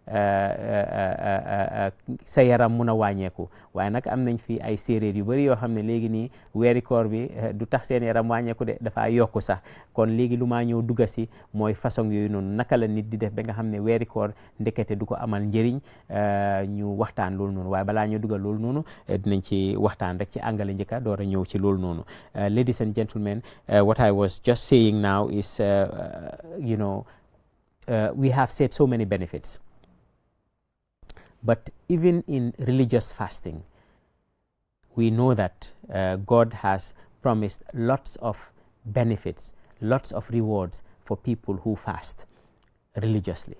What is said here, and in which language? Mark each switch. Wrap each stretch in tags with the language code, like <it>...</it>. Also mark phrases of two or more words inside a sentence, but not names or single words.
<wo>sa yaram mun a wàññeeku waaye nag am nañ fi ay séeréer yu bëri yoo xam ne léegi nii weeri koor bi du tax seen yaram wàññeeku de dafa yokku sax kon léegi lu maa ñëw dugga si mooy façon yooyu noonu naka la nit di def ba nga xam ne weeri koor ndekete du ko amal njëriñ ñu waxtaan loolu noonu waaye balaa ñu dugga loolu noonu dinañ ci waxtaan rek ci àngale njëkka door a ñëw ci loolu noonu</wo> <en>ladies and gentlemen what I was just saying now is we have said so many benefits. But even in religious fasting, we know that God has promised lots of benefits, lots of rewards for people who fast religiously.</en>